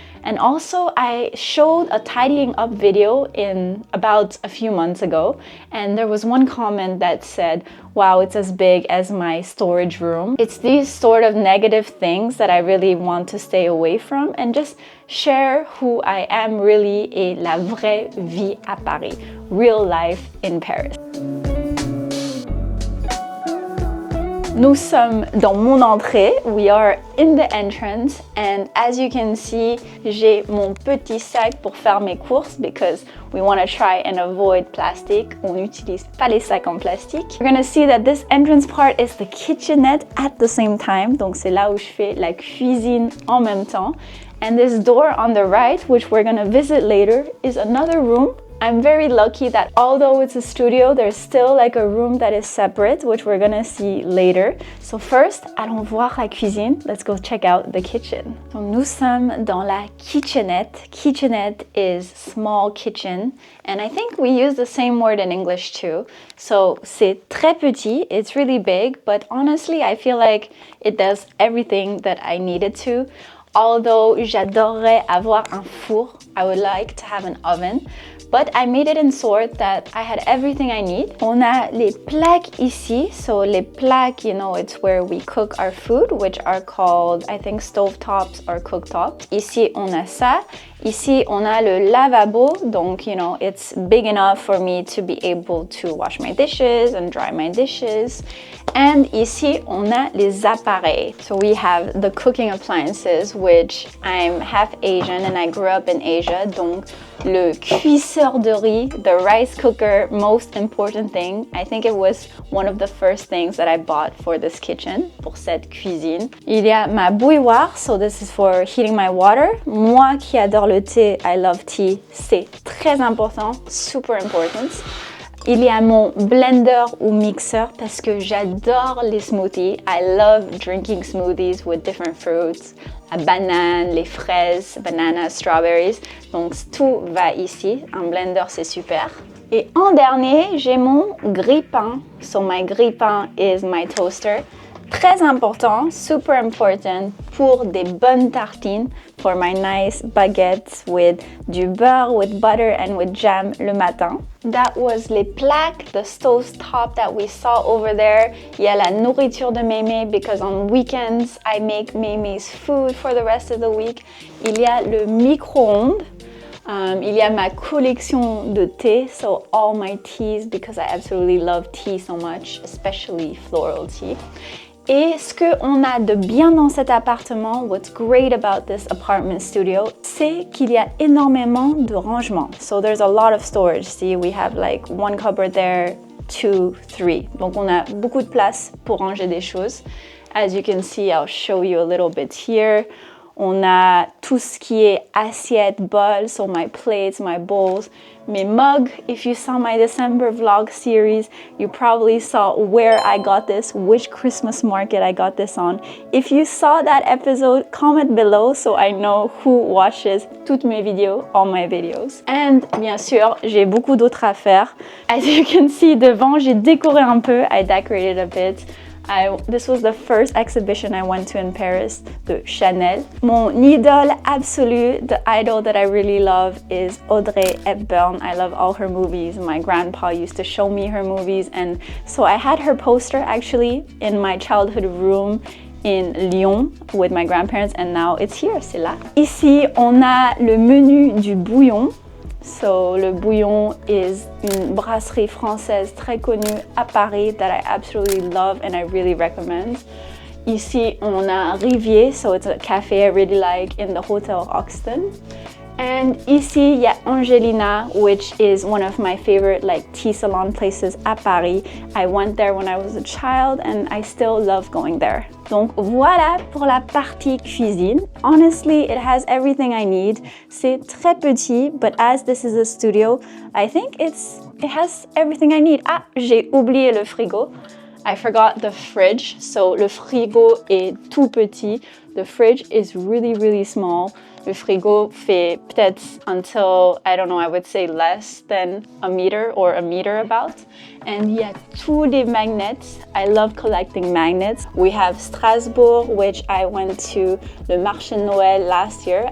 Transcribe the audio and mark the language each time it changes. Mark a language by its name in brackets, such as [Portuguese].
[English] And also, I showed a tidying up video in about a few months ago, and there was one comment that said, wow, it's as big as my storage room. It's these sort of negative things that I really want to stay away from and just share who I am really, [French] et la vraie vie à Paris, [English] real life in Paris. [French] Nous sommes dans mon entrée. [English] We are in the entrance, and as you can see, [French] j'ai mon petit sac pour faire mes courses [English] because we want to try and avoid plastic. [French] On n'utilise pas les sacs en plastique. [English] You're gonna see that this entrance part is the kitchenette at the same time. [French] Donc c'est là où je fais la cuisine en même temps. [English] And this door on the right, which we're gonna visit later, is another room. I'm very lucky that although it's a studio, there's still like a room that is separate, which we're gonna see later. So first, [French] allons voir la cuisine. [English] Let's go check out the kitchen. [French] So nous sommes dans la kitchenette. [English] Kitchenette is small kitchen, and I think we use the same word in English too. So [French] c'est très petit, [English] it's really big, but honestly, I feel like it does everything that I needed to. Although [French] j'adorerais avoir un four, [English] I would like to have an oven. But I made it in sort that I had everything I need. [French] On a les plaques ici. [English] So les plaques, it's where we cook our food, which are called, I think, stovetops or cooktops. [French] Ici, on a ça. Ici, on a le lavabo. [English] Donc, it's big enough for me to be able to wash my dishes and dry my dishes. And [French] ici, on a les appareils. [English] So we have the cooking appliances, which I'm half Asian and I grew up in Asia. [French] Donc, le cuisseur de riz, [English] the rice cooker, most important thing. I think it was one of the first things that I bought for this kitchen, [French] pour cette cuisine. Il y a ma bouilloire, [English] so this is for heating my water. [French] Moi qui adore le thé, [English] I love tea, [French] c'est très important, super important. Il y a mon blender ou mixeur parce que j'adore les smoothies. [English] I love drinking smoothies with different fruits. [French] La banane, les fraises, [English] bananas, strawberries. [French] Donc tout va ici. Un blender, c'est super. Et en dernier, j'ai mon grille-pain. [English] So my grille-pain is my toaster. [French] Très important, super important pour des bonnes tartines, [English] for my nice baguettes with [French] du beurre, [English] with butter and with jam [French] le matin. [English] That was les plaques, the stove top that we saw over there. [French] Il y a la nourriture de Mémé [English] because on weekends I make Mémé's food for the rest of the week. [French] Il y a le micro-ondes. Il y a ma collection de thé, [English] so all my teas because I absolutely love tea so much, especially floral tea. [French] Et ce qu'on a de bien dans cet appartement, [English] what's great about this apartment studio, [French] c'est qu'il y a énormément de rangements. [English] So there's a lot of storage. See, we have like one cupboard there, 2, 3. [French] Donc on a beaucoup de place pour ranger des choses. [English] As you can see, I'll show you a little bit here. [French] On a tout ce qui est assiettes, [English] bowls, so my plates, my bowls, [French] mes mugs. [English] If you saw my December vlog series, you probably saw where I got this, which Christmas market I got this on. If you saw that episode, comment below so I know who watches [French] toutes mes vidéos, [English] all my videos. [French] And bien sûr, j'ai beaucoup d'autres affaires. [English] As you can see [French] devant, j'ai décoré un peu, [English] I decorated a bit. This was the first exhibition I went to in Paris, de Chanel. [French] Mon idole absolue, [English] the idol that I really love is Audrey Hepburn. I love all her movies. My grandpa used to show me her movies, and so I had her poster actually in my childhood room in Lyon with my grandparents, and now it's here, [French] c'est là. Ici, on a le menu du bouillon. So, le bouillon is une brasserie française très connue à Paris [English] that I absolutely love and I really recommend. [French] Ici, on a Rivier, [English] so it's a cafe I really like in the Hotel Hoxton. And [French] ici, il y a Angelina, [English] which is one of my favorite like tea salon places à Paris. I went there when I was a child and I still love going there. [French] Donc voilà pour la partie cuisine. [English] Honestly, it has everything I need. [French] C'est très petit, [English] but as this is a studio, I think it has everything I need. [French] Ah, j'ai oublié le frigo. [English] I forgot the fridge. [French] So le frigo est tout petit. [English] The fridge is really, really small. [French] Le frigo fait peut-être [English] until, I don't know, I would say less than a meter or a meter about. [French] And il y a tous les magnets. [English] I love collecting magnets. We have Strasbourg, which I went to [French] le marché Noël [English] last year.